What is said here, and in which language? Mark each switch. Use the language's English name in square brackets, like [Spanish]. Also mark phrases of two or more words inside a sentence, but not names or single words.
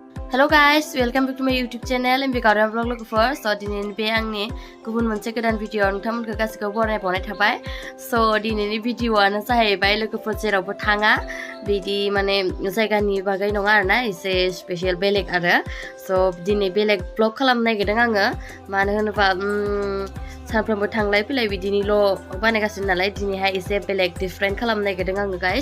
[English] Hello guys, welcome back to my YouTube channel M.B Gaorema vlog logofer. [Bodo] So dinini be angni गुबुन मोनसे गोदान भिडिअ नोंथांमोनखौ गासिखौबो बरायबावनाय थाबाय. So दिनैनि भिडिअआनो जाहैबाय लोगोफोर जेरावबो थाङा बिदि माने जायगानि बागै नङा आरोना एसे स्पेशल बेलेग आरो. So दिनै बेलेग ब्लग खालामनो नागिरदों आङो मानो होनोबा सानफ्रोमबो थांलाय फैलाय बिदिनिल' बानायगासिनो नालाय दिनैहाय एसे बेलेग डिफरेंट खालामनो नागिरदों आङो गाइस.